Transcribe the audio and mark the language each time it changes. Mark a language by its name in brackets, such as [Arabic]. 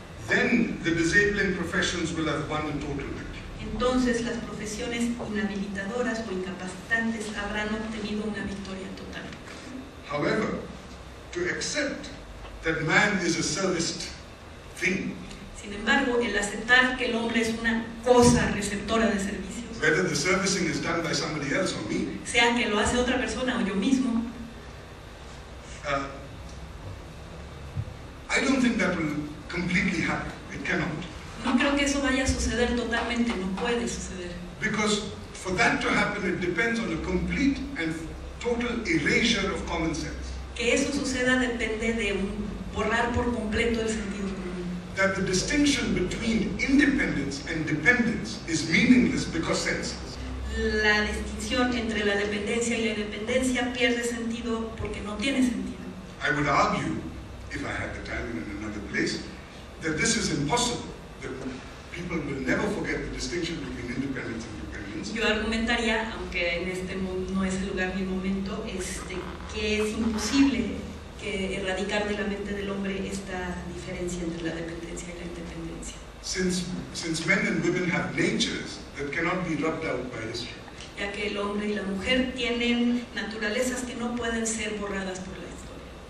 [English] then the disabling professions will have won a total victory. [Spanish] Entonces las profesiones inhabilitadoras o incapacitantes habrán obtenido una victoria total. [English] However, to accept that man is a serviced thing, [Spanish] sin embargo, el aceptar que el hombre es una cosa receptora de servicios, [English] whether the servicing is done by somebody else or me, [Spanish] sea que lo hace otra persona o yo mismo, [English] I don't think that will completely happen. It cannot. [Spanish] no creo que eso vaya a suceder totalmente, no puede suceder. [English] Because for that to happen, it depends on a complete and total erasure of common sense. [Spanish] Que eso suceda depende de borrar por completo el sentido común. [English] That the distinction between independence and dependence is meaningless because senseless. [Spanish] La distinción entre la dependencia y la independencia pierde sentido porque no tiene sentido. [English] I would argue, if I had the time and in another place, that this is impossible, that people will never forget the distinction between independence and dependence. [Spanish] Yo argumentaría, aunque en este no es el lugar ni el momento, que es imposible erradicar de la mente del hombre esta diferencia entre la dependencia y la independencia. [English] Since men and women have natures that cannot be rubbed out by history. [Spanish] Ya que el hombre y la mujer tienen naturalezas que no pueden ser borradas por la historia.